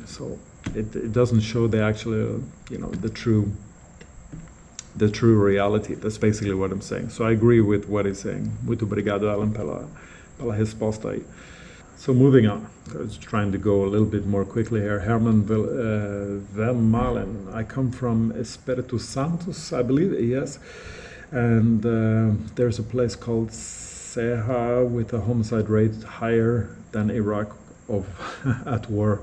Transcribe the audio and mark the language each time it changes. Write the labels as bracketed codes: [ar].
[en] So it doesn't show the actual, you know, the true reality. That's basically what I'm saying. So I agree with what he's saying. [pt] Muito obrigado, Alan, pela resposta aí. [en] So moving on, I was trying to go a little bit more quickly here. Herman Vermalen. I come from Espírito Santo, I believe, yes. And there's a place called Serra with a homicide rate higher than Iraq at war.